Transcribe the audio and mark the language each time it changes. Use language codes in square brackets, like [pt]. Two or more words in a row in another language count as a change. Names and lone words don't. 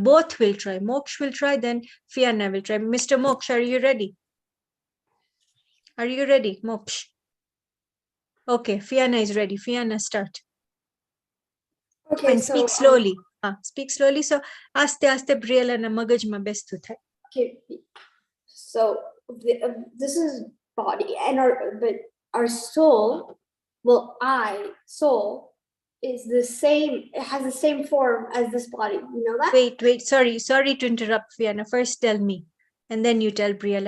[en] Both will try. Moksh will try, then Fiana will try. Mr. Moksh, are you ready? Are you ready, Moksh? Okay, Fiana is ready. Fiana, start. Okay, And so speak slowly. Speak slowly. So, [gu] આસ્તે બ્રિએલા ના મગજ મા બેસ્ટ થાય. [en] okay, so this is body, and our soul, well, soul is the same. It has the same form as this body. You know that? Wait. Sorry to interrupt, Fiana. First, tell me, and then you tell Briella.